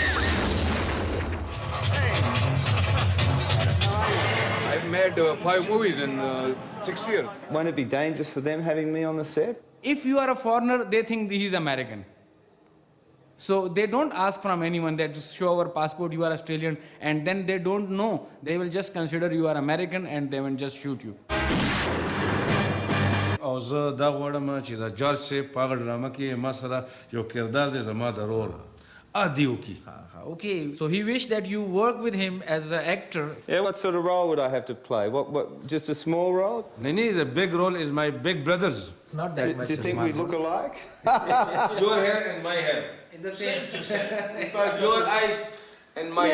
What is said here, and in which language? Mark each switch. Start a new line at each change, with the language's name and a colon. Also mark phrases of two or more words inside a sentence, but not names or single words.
English: I've made 5 movies in 6 years. Won't it be dangerous for them having me on the set? If you are a foreigner, they think he's American. So they don't ask from anyone. They just show our passport, you are Australian, and then they don't know. They will just consider you are American and they will just shoot you.
Pashto: او زه دا غواړم چې دا جورج سیب په هغه ډرامه کې ما سره یو کردار دی زما د رول عادي وکړي.
English: Okay, so he wished that you work with him as an actor. Yeah, what sort of role would I have to play? What just a small role? Nini, the big role is my big brothers. It's not that much. Do you think we look alike? Your hair and my hair. It's the same. Your eyes and my